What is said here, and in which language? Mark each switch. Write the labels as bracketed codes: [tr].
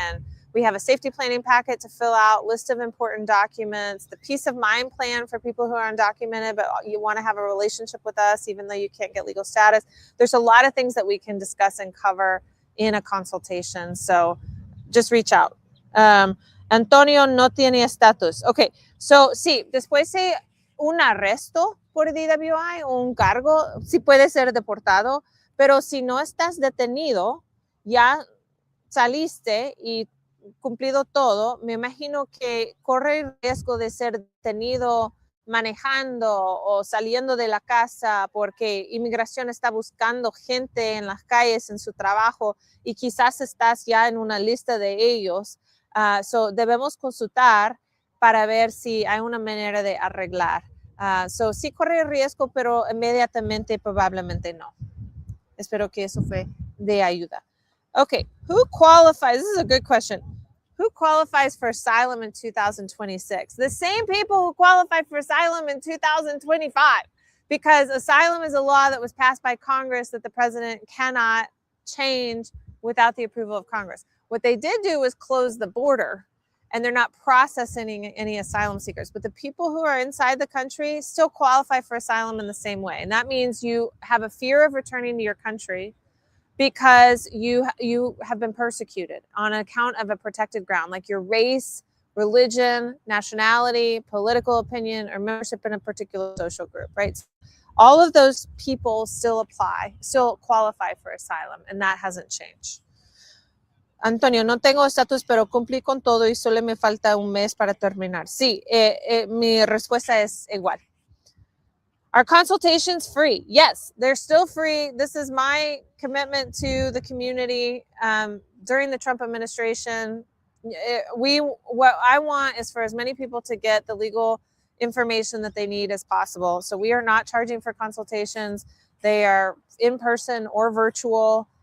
[en] And we have a safety planning packet to fill out, list of important documents, the peace of mind plan for people who are undocumented, but you want to have a relationship with us, even though you can't get legal status. There's a lot of things that we can discuss and cover in a consultation. So just reach out. [es] Antonio no tiene estatus. Okay, so sí, después de un arresto por DWI o un cargo, sí puede ser deportado, pero si no estás detenido, ya saliste y cumplido todo, me imagino que corre el riesgo de ser detenido manejando o saliendo de la casa porque inmigración está buscando gente en las calles en su trabajo y quizás estás ya en una lista de ellos. So debemos consultar para ver si hay una manera de arreglar. So sí corre el riesgo, pero inmediatamente probablemente no. Espero que eso fue de ayuda. [en] Okay, who qualifies? This is a good question. Who qualifies for asylum in 2026? The same people who qualified for asylum in 2025, because asylum is a law that was passed by Congress that the president cannot change without the approval of Congress. What they did do was close the border, and they're not processing any asylum seekers. But the people who are inside the country still qualify for asylum in the same way. And that means you have a fear of returning to your country because you have been persecuted on account of a protected ground, like your race, religion, nationality, political opinion, or membership in a particular social group, right? So all of those people still qualify for asylum, and that hasn't changed. [es] Antonio, no tengo estatus, pero cumplí con todo y solo me falta un mes para terminar. Sí, mi respuesta es igual. [en] Are consultations free? Yes, they're still free. This is my commitment to the community during the Trump administration. What I want is for as many people to get the legal information that they need as possible. So we are not charging for consultations. They are in person or virtual.